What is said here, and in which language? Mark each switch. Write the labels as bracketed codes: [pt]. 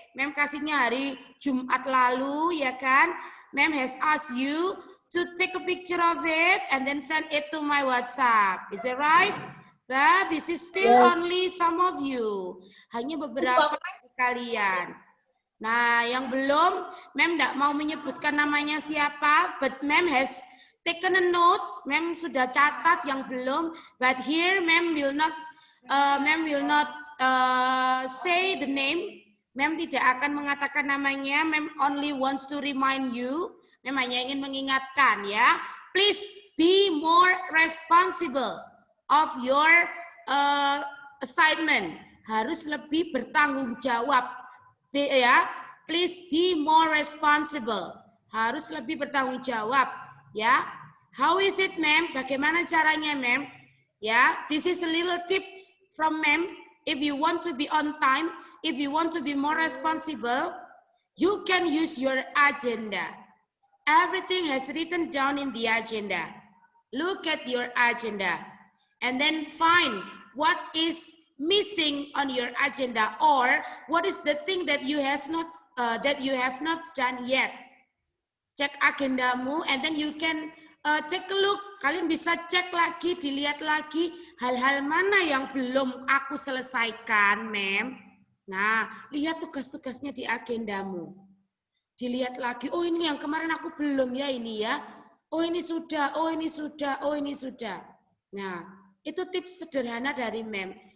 [id] Ma'am kasihnya hari Jumat lalu ya kan. [en] Ma'am has asked you to take a picture of it and then send it to my WhatsApp. Is it right? But this is still only some of you. [id] Hanya beberapa kalian. Nah, yang belum, Ma'am tidak mau menyebutkan namanya siapa, [en] but Ma'am has taken a note. [id] Ma'am sudah catat yang belum, [en] but here Ma'am will not say the name. [id] Mem tidak akan mengatakan namanya, Mem [en] only wants to remind you. [id] Mem hanya ingin mengingatkan ya. [en] Please be more responsible of your assignment. [id] Harus lebih bertanggung jawab. [en] Ya, please be more responsible. [id] Harus lebih bertanggung jawab ya. [en] How is it, Mem? [id] Bagaimana caranya, Mem? [en] Ya, this is a little tips from Mem. If you want to be on time, if you want to be more responsible, you can use your agenda. Everything has written down in the agenda. Look at your agenda and then find what is missing on your agenda or what is the thing that you have not done yet. [id] Cek agendamu [en] and then you can take a look. [id] Kalian bisa cek lagi, dilihat lagi hal-hal mana yang belum aku selesaikan, Mem. Nah, lihat tugas-tugasnya di agendamu. Dilihat lagi, oh ini yang kemarin aku belum ya ini ya. Oh ini sudah, oh ini sudah, oh ini sudah. Nah, itu tips sederhana dari Mem.